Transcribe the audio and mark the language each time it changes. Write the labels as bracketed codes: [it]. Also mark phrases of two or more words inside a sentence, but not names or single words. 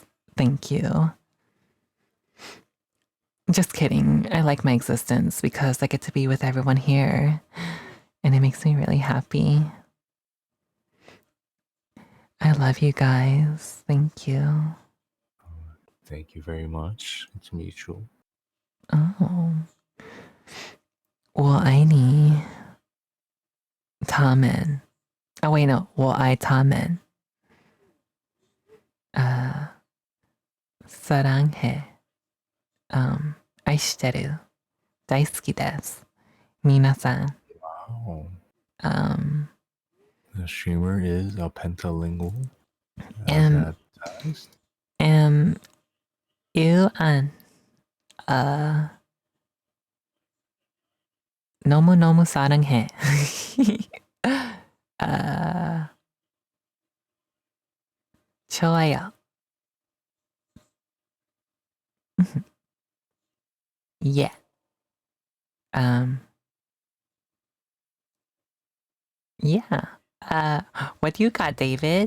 [en] Thank you. Just kidding. I like my existence because I get to be with everyone here and it makes me really happy. I love you guys. Thank you. Thank you very much. It's mutual. Oh. [zh] 我爱你他们 [en] Oh wait, no. [zh] 我爱他们 [ja] 사랑해 愛してる大好きです皆さん [en] Wow. The streamer is a pentalingual. As advertised. you [ko] 너무너무 사랑해 좋아요 [en] yeah yeah what do you got, David?